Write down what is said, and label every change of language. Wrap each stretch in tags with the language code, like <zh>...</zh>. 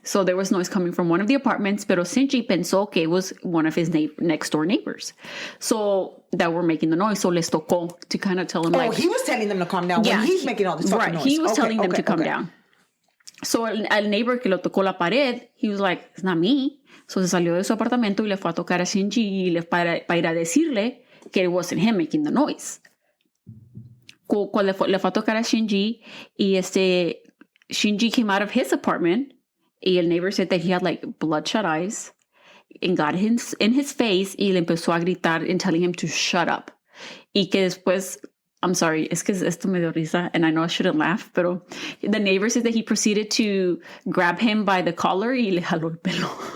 <en>So there was noise coming from one of the apartments,</en> <es>pero Shinji pensó que</es> <en>it was one of his next door neighbors. So that were making the noise. So</en> <es>les tocó</es> <en>to kind of tell him like... Oh, he was telling them to calm down when he's making all this fucking noise. He was telling them to calm down. So</en> <es>al neighbor que lo tocó la pared,</es> <en>he was like, it's not me.</en> <es>So se salió de su apartamento y le fue a tocar a Shinji para ir a decirle que</es> <en>it wasn't him making the noise.</en> <es>Cuando le fue a tocar a Shinji y</es> <en>Shinji came out of his apartment</en> <es>y el</es> <en>neighbor said that he had like bloodshot eyes and got in his face</en> <es>y le empezó a gritar</es> <en>and telling him to shut up.</en> <es>Y que después,</es> <en>I'm sorry,</en> <es>es que esto me dio risa</es> <en>and I know I shouldn't laugh,</en> <es>pero</es> <en>the neighbor said that he proceeded to grab him by the collar</en> <es>y le jaló el pelo.</es>